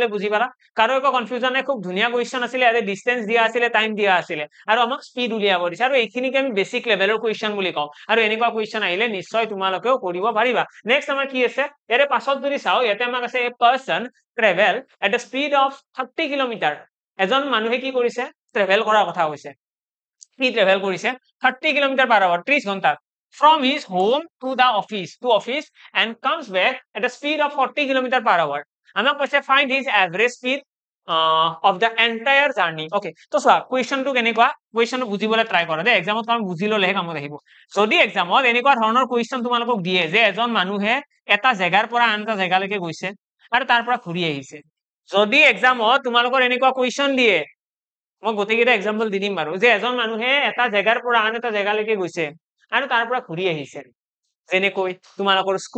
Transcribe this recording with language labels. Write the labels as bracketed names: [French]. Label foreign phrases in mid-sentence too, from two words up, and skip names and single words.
[Assamese] বুজি পালা কাৰো একো কনফিউজন নাই খুব ধুনিয়া কোৱেশ্চন আছিল ইয়াতে ডিসটেন্স দিয়া আছিল টাইম দিয়া আছিল আৰু আমাক স্পিড উলিয়াব দিছে আৰু এইখিনিকে আমি [English] basic levelৰ question [Assamese] বুলি কওঁ আৰু এনেকুৱা কোৱেশ্চন আহিলে নিশ্চয় তোমালোকেও কৰিব পাৰিবা নেক্সট আমাৰ কি আছে ইয়াৰে পাছত যদি চাও ইয়াতে আমাক আছে [English] a person travel at the speed of 30 kilometer [Assamese] এজন মানুহে কি কৰিছে ট্ৰেভেল কৰাৰ কথা কৈছে কি ট্ৰেভেল কৰিছে 30 কিলোমিটাৰ [English] per hour 30 ঘন্টা from his home to the office and comes back at a speed of 40 kilometer per hour [Assamese] আমাক কৈছে [English] find his average speed of the entire journey okay [Assamese] তো চোৱা কোৱেশ্চনটো কেনেকুৱা কোৱেশ্চনটো বুজিবলৈ ট্ৰাই কৰা দে এক্সামত আমি বুজি ললেহে কামত আহিব যদি এক্সামত এনেকুৱা ধৰণৰ কোৱেশ্চন তোমালোকক দিয়ে যে এজন মানুহে এটা জেগাৰ পৰা আন এটা জেগালৈকে গৈছে আৰু তাৰ পৰা ঘূৰি আহিছে যদি এক্সামত তোমালোকৰ এনেকুৱা কোৱেশ্চন দিয়ে মই গোটেইকেইটা এক্সাম্পল দি দিম বাৰু যে এজন মানুহে এটা জেগাৰ পৰা আন এটা জেগালৈকে গৈছে আৰু তাৰ পৰা ঘূৰি আহিছে যেনেকৈ তোমালোকৰ